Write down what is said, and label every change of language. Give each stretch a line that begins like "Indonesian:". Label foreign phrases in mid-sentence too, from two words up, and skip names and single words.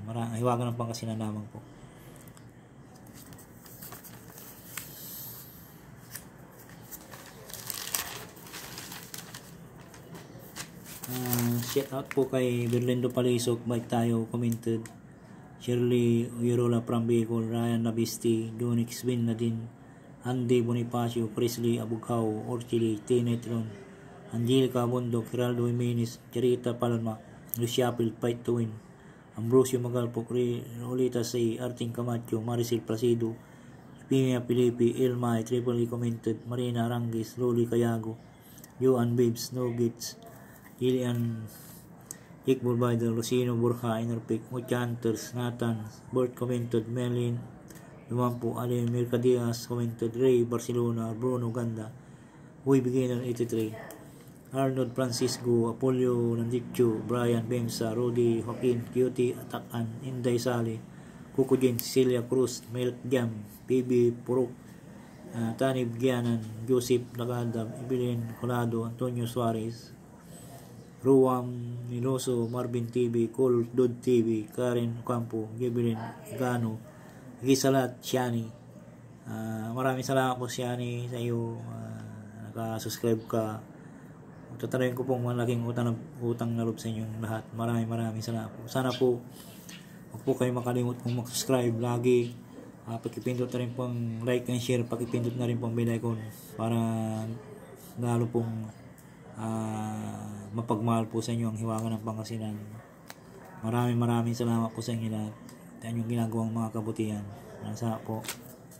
Filipino: Hiwaga ng Pangasinan lamang po. Shout out po kay Berlindo Palisok, Bike Tayo, commented. Shirley Uyerola from Bicol, Ryan Nabisti, Donix Bin Nadine, Andy Bonifacio, Presley Abugao, Orchili, Tinetron, Angelica Bondok, Geraldo Jimenez, Charita Palma, Luciapil, Fight to Win, Ambrosio Magalpok, Rolita Say, Arting Camacho, Maricel Placido, Pimia Pilipi, Ilma, Triple commented, Marina Arangis, Loli Cayago, Joan Babes, No Gates, Gillian Iqbal Baidal, Lucino Burha, Enerpic, Muchanters, Nathan, Bert commented, Melin Lumampo, Alin Mercadias commented, Ray Barcelona, Bruno Ganda, Huy Beginner 83, Arnold Francisco, Apollo Nandiccio, Brian Bemsa, Rudy Joaquin, Cutie Atakan, Inday Sali, Kukujin, Cecilia Cruz, Milk Jam, PB Purok, Tanib Gianan, Joseph Lagadam, Evelyn Colado, Antonio Suarez, Ruam Niloso, Marvin TV, Cole Dod TV, Karen Campo, Gabriel Gano, Gisalat, Shani. Maraming salamat po Shani sa iyo. Naka-subscribe ka. Tatarayin ko pong malaking utang na loob sa inyong lahat. Maraming salamat po. Sana po huwag po kayo makalimut pong mag-subscribe lagi. Pakipindot na rin pong
English: like and share.
Filipino: Pakipindot na rin pong
English: bell icon
Filipino: para lalo pong mapagmahal po sa inyo ang Hiwaga ng Pangasinan. Maraming salamat po sa inyo lahat. At inyong ginagawang mga kabutihan. Salamat po.